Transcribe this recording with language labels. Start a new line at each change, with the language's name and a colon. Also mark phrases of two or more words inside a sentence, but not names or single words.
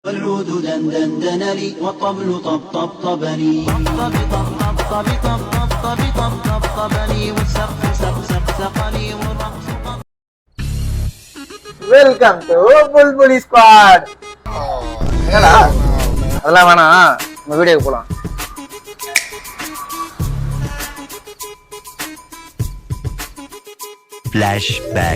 Arabic: والعود دندن لي والطبل طبطبني طبطبني والسقف سقسقني والرقص
English: Welcome to Bulbuli Squad.
Tamil: என்னடா அதெல்லாம் வேணாம், நம்ம வீடியோக்கு போலாம்.
English: Flashback.